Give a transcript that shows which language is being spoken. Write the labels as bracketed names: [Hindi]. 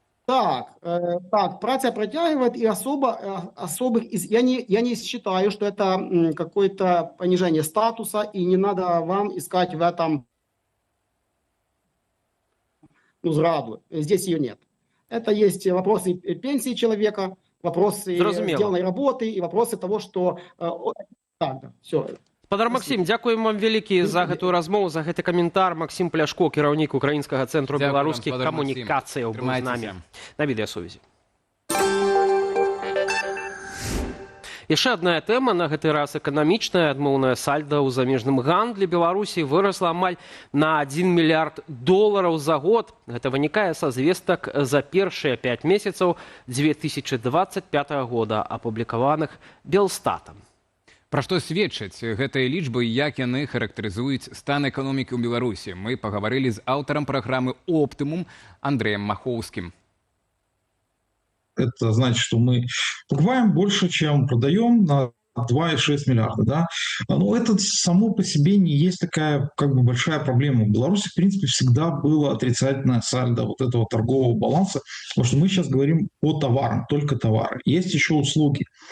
[Russian] Так, праца протягивает, и особых, я не считаю, что это какое-то понижение статуса, и не надо вам искать в этом зраду. Здесь ее нет. Это есть вопросы пенсии человека, вопросы сделанной работы и вопросы того, что... все. [Belarusian] Спадар Максим, дзякуем вам вялікі за гэтую размову, за гэты каментар. Максим Пляшко, кіраўнік Украінскага цэнтру беларускіх камунікацыяў, быў з намі на відэасувязі. Яшчэ адна тэма, на гэты раз эканамічная, адмоўная сальда ў замежным гандлі Беларусі вырасла амаль на $1 мільярд за год. Гэта вынікае са звестак за першыя 5 месяцаў 2025 года, апублікаваных Белстатам. Пра што сведчаць гэтыя лічбы і як яны характарызуюць стан эканомікі ў Беларусі? Мы пагаварылі з аўтарам праграмы «Оптымум» Андреем Махоўскім. [Russian] Это значит, что мы покупаем больше, чем продаем, на 2,6 миллиарда. Да? Но это само по себе не есть такая как бы большая проблема. В Беларуси, в принципе, всегда было отрицательное сальдо вот этого торгового баланса, потому что мы сейчас говорим о товарах, только товары. Есть еще услуги.